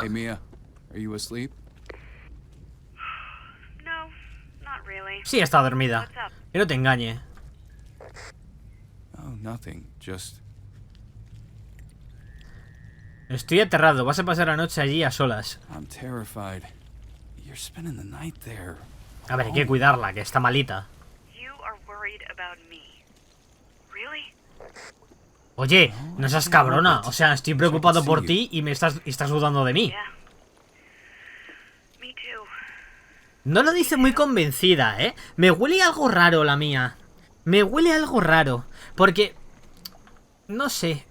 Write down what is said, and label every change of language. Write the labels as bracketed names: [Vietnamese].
[English] Hey, Mia. Are you asleep? No, not really. [Spanish] Sí, está dormida. [English] What's up? [Spanish] Que no te engañe. [English] Oh, nothing. Just... [Spanish] Estoy aterrado. Vas a pasar la noche allí a solas. [English] I'm terrified. You're spending the night there. [Spanish] A ver, hay que cuidarla, que está malita. [English] You are worried about me. Really? [Spanish] Oye, no seas cabrona. O sea, estoy preocupado por ti y estás dudando de mí. [English] Yeah. Me too. [Spanish] No lo dice muy convencida, ¿eh? Me huele algo raro la mía. Me huele algo raro. Porque... no sé.